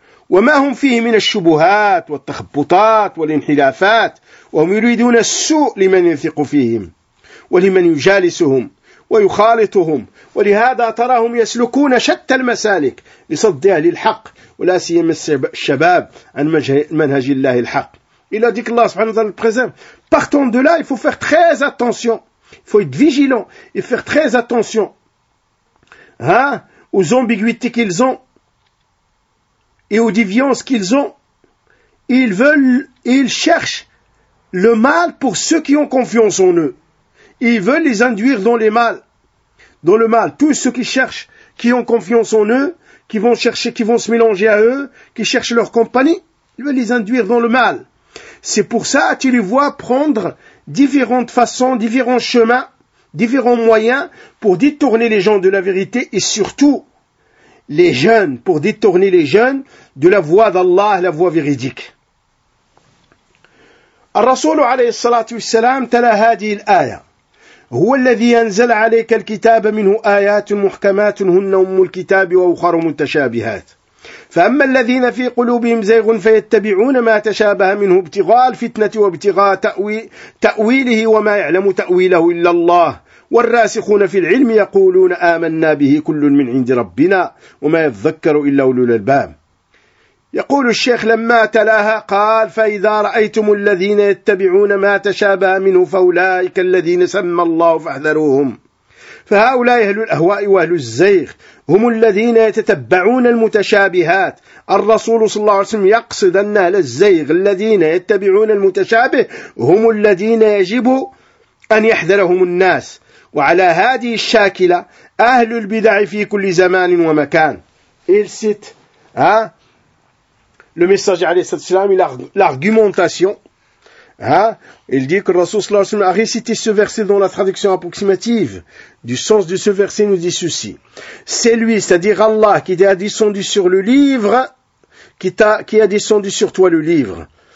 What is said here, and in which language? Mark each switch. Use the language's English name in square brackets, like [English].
[Arabic] وما هم فيه من الشبهات والتخبطات والانحلافات وهم يريدون السوء لمن يثق فيهم ولمن يجالسهم ويخالطهم ولهذا تراهم يسلكون شتى المسالك لصد أهل الحق ولا سيما الشباب عن منهج الله الحق إلى ذلك الله سبحانه وتعالى البرزم [French] partant de là il faut faire très attention, il faut être vigilant et faire très attention aux ambiguïtés qu'ils ont et aux déviances qu'ils ont. Ils veulent, ils cherchent le mal pour ceux qui ont confiance en eux. Ils veulent les induire dans les mal, dans le mal. Tous ceux qui cherchent, qui ont confiance en eux, qui vont chercher, qui vont se mélanger à eux, qui cherchent leur compagnie, ils veulent les induire dans le mal. C'est pour ça que tu les vois prendre différentes façons, différents chemins, différents moyens pour détourner les gens de la vérité et surtout, les jeunes, pour détourner les jeunes de la voie d'Allah, la voie véridique. [Arabic] الرسول عليه الصلاة والسلام تلا هذه الآية هو الذي أنزل عليك الكتاب منه آيات محكمات هن أم الكتاب وأخر متشابهات فأما الذين في قلوبهم زيغ فيتبعون ما تشابه منه ابتغاء الفتنة وابتغاء تأويله وما يعلم تأويله إلا الله والراسخون في العلم يقولون آمنا به كل من عند ربنا وما يذكر إلا أولو الألباب. يقول الشيخ لما تلاها قال فإذا رأيتم الذين يتبعون ما تشابه منه فأولئك الذين سمى الله فاحذروهم فهؤلاء أهل الأهواء وأهل الزيغ هم الذين يتتبعون المتشابهات. الرسول صلى الله عليه وسلم يقصد أن أهل الزيغ الذين يتبعون المتشابه هم الذين يجب أن يحذرهم الناس وعلى هذه الشاكلة أهل البدع في كل زمان ومكان. [French] Il cite le messager [Arabic] عليه الصلاة والسلام [French] l'argumentation. Il dit que le Rasoul [Arabic] صلى الله عليه وسلم [French] a récité ce verset dans la traduction approximative du sens de ce verset nous dit ceci. C'est lui, c'est-à-dire Allah, qui a descendu sur le livre, qui a descendu sur toi le livre.